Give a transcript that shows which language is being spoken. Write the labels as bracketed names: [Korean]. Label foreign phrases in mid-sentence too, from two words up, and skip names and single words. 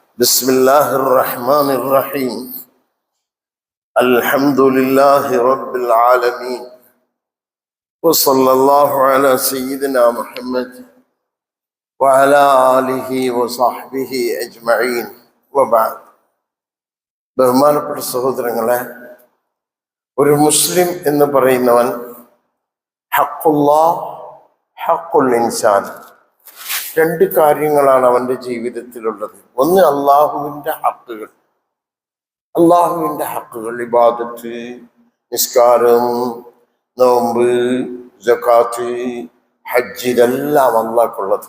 [Arabic] بسم الله الرحمن الرحيم الحمد لله رب العالمين وصلى الله على سيدنا محمد وعلى آله وصحبه أجمعين وبعد [Malayalam] ബഹുമാനപ്പെട്ട സഹോദരങ്ങളെ, ഒരു മുസ്ലിം എന്ന് പറയുന്നവൻ [Arabic] حق الله حق الإنسان, [Malayalam] രണ്ട് കാര്യങ്ങളാണ് അവൻ്റെ ജീവിതത്തിലുള്ളത്. ഒന്ന് അള്ളാഹുവിൻ്റെ ഹക്കുകൾ, ഇബാദത്ത്, നിസ്കാരം, നോമ്പ്, സകാത്ത്, ഹജ്ജ്, ഇതെല്ലാം അള്ളാഹ്ക്കുള്ളത്.